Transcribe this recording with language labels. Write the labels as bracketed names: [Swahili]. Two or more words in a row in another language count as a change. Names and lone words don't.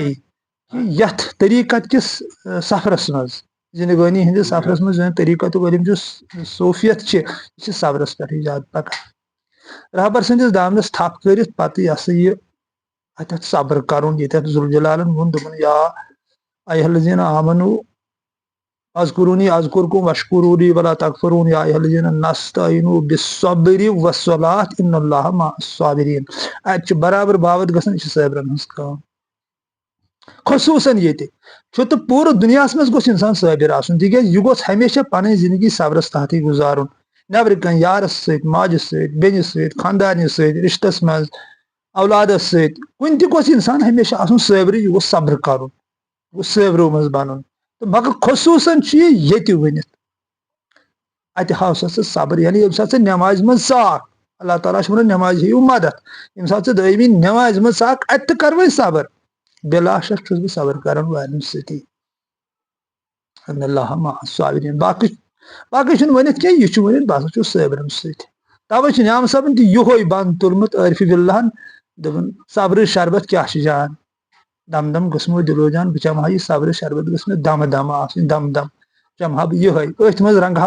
[Kashmiri] یتھ طریٖقت کِس سفرس منٛز زندگٲنی ہٕنٛدِس سفرس منٛز یُس طریٖقتُک علم چھُ صوفیت چھِ یہِ چھِ صبرس پٮ۪ٹھٕے زیادٕ پکان رہبر سٕنٛدِس دامنس تھپھ کٔرِتھ پتہٕ یہِ ہسا یہِ اتٮ۪تھ صبر کرُن ییٚتٮ۪تھ ذوالجلالن ووٚن دوٚپُن [Arabic] یا ایُہا الذیٖنَ آمنوٗ اذکرونی اذکرکم واشکرونی ولا تکفرون یا ایُہا الذیٖنَ نستعینوا بالصبر والصلاۃ ان اللہ مع الصابرین [Kashmiri] اتہِ چھُ برابر باوت گژھان یہِ چھِ صٲبرن ہٕنٛز کٲم خصوٗصن ییٚتہِ چھُ تہٕ پوٗرٕ دُنیاہس منٛز گوٚژھ انسان صٲبِر آسُن تِکیازِ یہِ گوٚژھ ہمیشہ پنٕنۍ زندگی صبرس تحتٕے گُزارُن نٮ۪برٕ کنۍ یارس سۭتۍ ماجہِ سۭتۍ بیٚنہِ سۭتۍ خانٛدارنہِ سۭتۍ رشتس منٛز اولادس سۭتۍ کُنہِ تہِ گوٚژھ انسان ہمیشہ آسُن صٲبرٕے یہِ گوٚژھ صبر کرُن یہِ گوٚژھ صٲبرو منٛز بنُن تہٕ مگر خصوٗصن چھُ یہِ ییٚتہِ ؤنِتھ اتہِ ہاو سا ژٕ صبر یعنی ییٚمہِ ساتہٕ ژٕ نٮ۪مازِ منٛز ژاکھ اللہ تعالیٰ چھُ ونان نٮ۪مازِ ہیٚیِو مدد ییٚمہِ ساتہٕ ژٕ دٲیمی نٮ۪مازِ منٛز ژاکھ اتہِ تہِ کر وۄنۍ صبر بِلا شک چھُس بہٕ صبر کران والٮ۪ن سۭتی [Arabic] ان اللہ مع الصابرین [Kashmiri] باقٕے چھُنہٕ ؤنِتھ کینٛہہ یہِ چھُ ؤنِتھ بہٕ ہسا چھُس صٲبرن سۭتۍ توے چھُ نعام صٲبن تہِ یِہوے بنٛد تُلمُت عٲرفہِ بِاللہن دوٚپُن صبر شربت کیاہ چھُ جان دم دم گژھمو دِلو جان بہٕ چمہٕ ہا یہِ صبرِ شربت گٔژھ مےٚ دمہٕ دمہٕ آسٕنۍ دم دم چمہٕ ہا بہٕ یِہوے أتھۍ منٛز رنگہٕ ہا